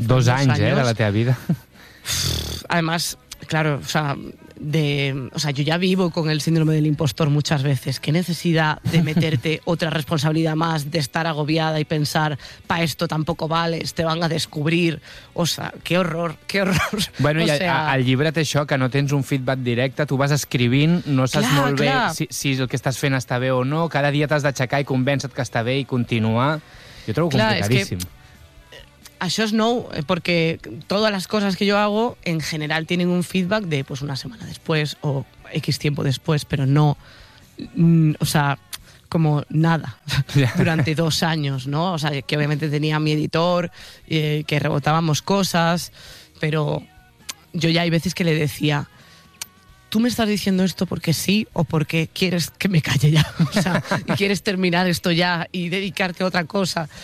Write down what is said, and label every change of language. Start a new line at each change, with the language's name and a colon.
Spanish: Dos años, de la tea vida. Además, claro, o sea... yo ya vivo con el síndrome del impostor muchas veces. ¿Qué necesidad de meterte otra responsabilidad más, de estar agobiada y pensar, pa esto tampoco vales, te van a descubrir? O sea, qué horror. Bueno, o
Catalan: i al llibre té això, que no tens un feedback directe, tu vas escrivint, no saps bé si el que estàs fent està bé o no, cada dia t'has d'aixecar i convèncer-te que està bé i continuar. Jo trobo complicadíssim. Això és nou, perquè totes les coses que jo hago en general tenen un feedback de pues, una setmana després o X tiempo després, però no,
Spanish: o sea, como nada durante 2 años,
Catalan: ¿no?
Spanish: O sea, que obviamente tenía mi editor, que rebotábamos cosas, pero yo ya hay veces que le decía, ¿tú me estás diciendo esto porque sí o porque quieres que me calle ya? O sea, ¿y quieres terminar esto ya y dedicarte a otra cosa?